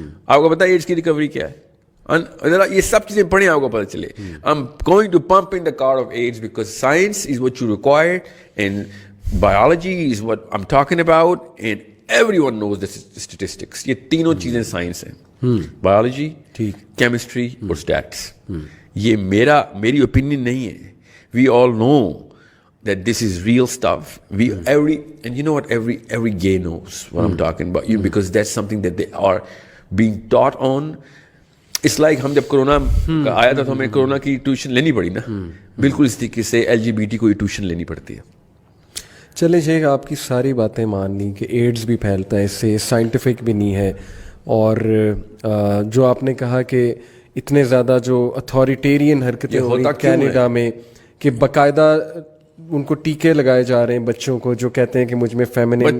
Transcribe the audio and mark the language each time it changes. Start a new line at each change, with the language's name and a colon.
Urdu: آپ کو پتا ہے ایڈس کی ریکوری کیا ہے؟ ذرا یہ سب چیزیں پڑھیں, آپ کو پتہ چلے.
English: I'm going to pump in the card of AIDS because science is what you require and biology is what I'm talking about and everyone knows the statistics.
Urdu: یہ تینوں چیزیں سائنس ہیں, بایولوجی, کیمسٹری اور اسٹیٹس. یہ میری opinion نہیں ہے.
English: We all know that this is real stuff. And you know what, every gay knows what I'm talking about, because that's something that they are being taught on. It's like
Urdu: ہم جب corona کا آیا تھا تو ہمیں کرونا کی ٹیوشن لینی پڑی نا, بالکل اس طریقے سے LGBT کو ٹیوشن لینی پڑتی ہے. چلیں شیخ, آپ کی ساری باتیں مان لی کہ ایڈز بھی پھیلتا ہے, اس سے سائنٹیفک بھی نہیں ہے, اور جو آپ نے کہا کہ اتنے زیادہ جو اتھارٹیرین حرکتیں ہو رہی کینیڈا میں کہ باقاعدہ ان کو ٹیکے لگائے جا رہے ہیں بچوں کو, جو کہتے ہیں کہ مجھ میں فیمنن.